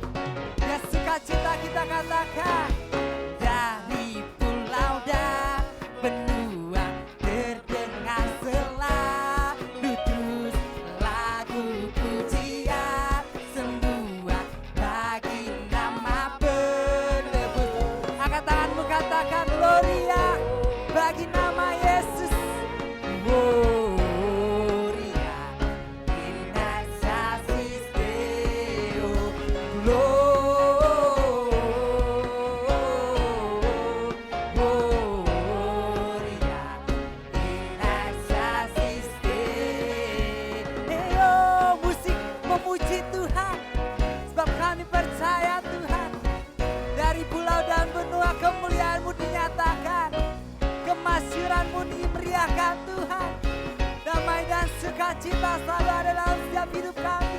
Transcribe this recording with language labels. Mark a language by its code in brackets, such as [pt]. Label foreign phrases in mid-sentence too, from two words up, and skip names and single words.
[id] Dia sukacita kita katakan. Dari pulau dan benua terdengar selalu terus lagu pujian semua bagi nama penebus. Angkat tanganmu katakan gloria bagi nama Yesus. [la] Gloria in excelsis Deo. Gloria in excelsis Deo. [id] Musik memuji Tuhan, sebab kami percaya Tuhan. Dari pulau dan benua kemuliaan-Mu dinyatakan, kemasyuran-Mu dimeriahkan Tuhan. Damai dan sukacita selalu ada dalam setiap hidup kami.